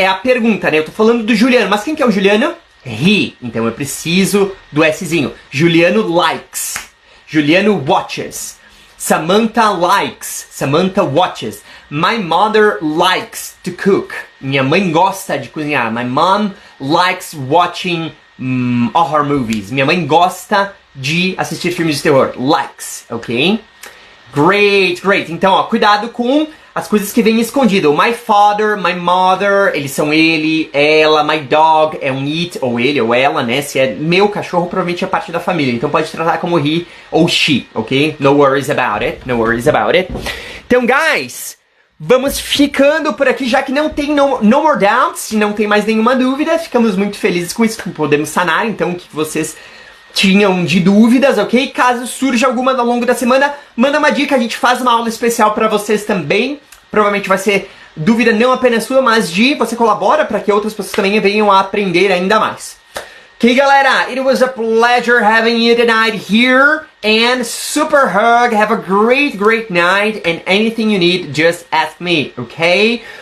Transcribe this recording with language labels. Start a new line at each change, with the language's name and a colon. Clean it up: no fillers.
Portuguese: É a pergunta, né? Eu tô falando do Juliano, mas quem que é o Juliano? He. Então eu preciso do Szinho.
English: Juliano likes. Juliano watches. Samantha likes. Samantha watches. My mother likes to cook.
Portuguese: Minha mãe gosta de cozinhar.
English: My mom likes watching horror movies.
Portuguese: Minha mãe gosta de assistir filmes de terror. Likes, ok?
English: Great, great.
Portuguese: Então, ó, cuidado com as coisas que vêm escondidas.
English: My father, my mother,
Portuguese: eles são ele, ela.
English: My dog
Portuguese: é um it, ou ele, ou ela, né? Se é meu cachorro, provavelmente é parte da família. Então pode tratar como he ou she, ok?
English: No worries about it, no worries about it.
Portuguese: Então, guys, vamos ficando por aqui, já que não tem
English: no more doubts,
Portuguese: não tem mais nenhuma dúvida. Ficamos muito felizes com isso, podemos sanar, então, o que vocês tinham de dúvidas, ok? Caso surja alguma ao longo da semana, manda uma dica, a gente faz uma aula especial para vocês também. Provavelmente vai ser dúvida não apenas sua, mas de você colabora para que outras pessoas também venham a aprender ainda mais. Ok, galera,
English: it was a pleasure having you tonight here, and super hug, have a great, great night, and anything you need, just ask me, okay?